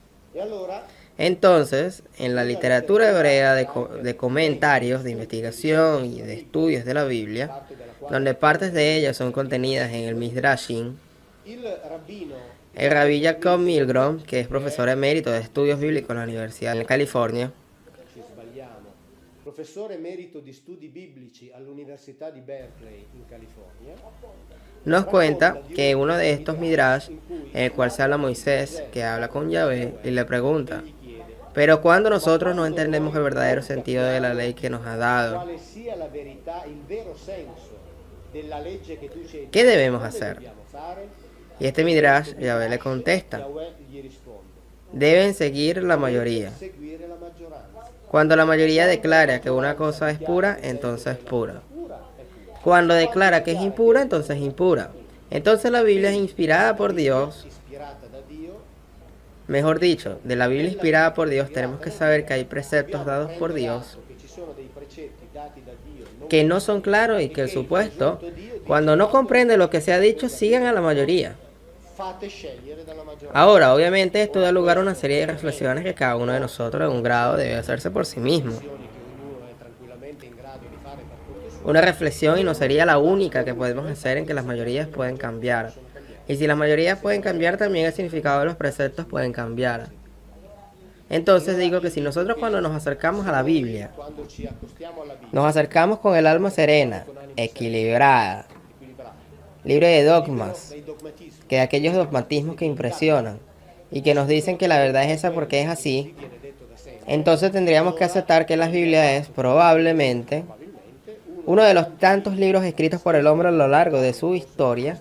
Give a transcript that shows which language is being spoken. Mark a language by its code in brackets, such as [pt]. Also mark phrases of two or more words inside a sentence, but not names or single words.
[es] Entonces, en la literatura hebrea de comentarios, de investigación y de estudios de la Biblia, donde partes de ellas son contenidas en el Midrashim, el rabí Jacob Milgrom, que es profesor emérito de estudios bíblicos en la Universidad de California, [it] professore emerito di studi biblici all'Università di Berkeley in California, [es] nos cuenta que uno de estos Midrash, en el cual se habla Moisés, que habla con Yahvé y le pregunta: pero cuando nosotros no entendemos el verdadero sentido de la ley que nos ha dado, [it] quale sia la verità, il vero senso della legge che tu ci hai [es] ¿qué debemos hacer? [it] dobbiamo fare? [es] Y este Midrash, Yahvé le contesta: [it] Yahweh gli risponde: [es] deben seguir la mayoría. [it] seguire la maggioranza. [es] Cuando la mayoría declara que una cosa es pura, entonces es pura. Cuando declara que es impura, entonces es impura. Entonces la Biblia es inspirada por Dios. [it] Ispirata da Dio, [es] Mejor dicho, de la Biblia inspirada por Dios tenemos que saber que hay preceptos dados por Dios [it] che ci sono dei precetti dati da Dio, non [es] que no son claros y que el supuesto, cuando no comprende lo que se ha dicho, sigan a la mayoría. [it] fate scegliere dalla maggioranza. [es] Ahora, obviamente esto da lugar a una serie de reflexiones que cada uno de nosotros en un grado debe hacerse por sí mismo. [it] Che ognuno è tranquillamente in grado di fare per conto suo. [es] Una reflexión, y no sería la única que podemos hacer, en que las mayorías pueden cambiar. Y si las mayorías pueden cambiar, también el significado de los preceptos pueden cambiar. Entonces digo que si nosotros cuando nos acercamos a la Biblia, [it] Quando ci accostiamo alla Bibbia, [es] nos acercamos con el alma serena, equilibrada, libre de dogmas, [it] dei dogmatismi, [es] que de aquellos dogmatismos que impresionan y que nos dicen que la verdad es esa porque es así, entonces tendríamos que aceptar que la Biblia es probablemente uno de los tantos libros escritos por el hombre a lo largo de su historia.